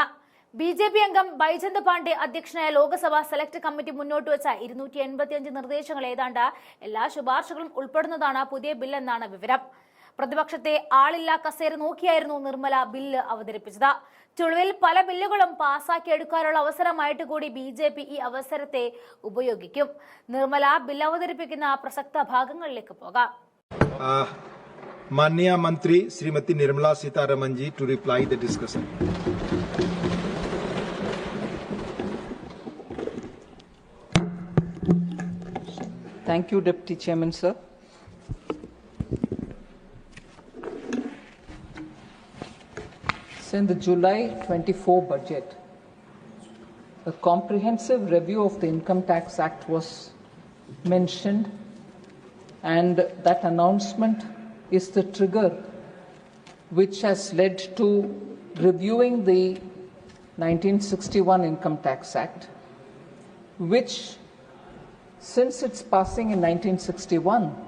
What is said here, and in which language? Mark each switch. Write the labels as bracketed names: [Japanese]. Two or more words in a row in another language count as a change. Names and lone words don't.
[Malayalam] BJP അംഗം ബൈജന്ത് പാണ്ഡെ അധ്യക്ഷനായ ലോക്സഭ സെലക്ട് കമ്മിറ്റി മുന്നോട്ട് വെച്ച 285 നിർദ്ദേശങ്ങൾ ഏതാണ്ട് എല്ലാ ശുപാർശകളും ഉൾപ്പെടുന്നതാണ് പുതിയ ബില്ലെന്നാണ് വിവരം. പ്രതിപക്ഷത്തെ ആളില്ലാ കസേര നോക്കിയായിരുന്നു നിർമ്മല ബില്ല് അവതരിപ്പിച്ചത്. ചുളുവിൽ പല ബില്ലുകളും പാസാക്കിയെടുക്കാനുള്ള അവസരമായിട്ട് കൂടി BJP ഈ അവസരത്തെ ഉപയോഗിക്കും. നിർമ്മല ബില്ല് അവതരിപ്പിക്കുന്ന പ്രസക്ത ഭാഗങ്ങളിലേക്ക് പോകാം. [Hindi] माननीय मंत्री श्रीमती निर्मला सीतारमण जी [English] to reply the discussion. Thank you, Deputy Chairman, sir. So in the July 24 budget, a comprehensive review of the Income Tax Act was mentioned, and that announcement is the trigger which has led to reviewing the 1961 Income Tax Act, which, since its passing in 1961,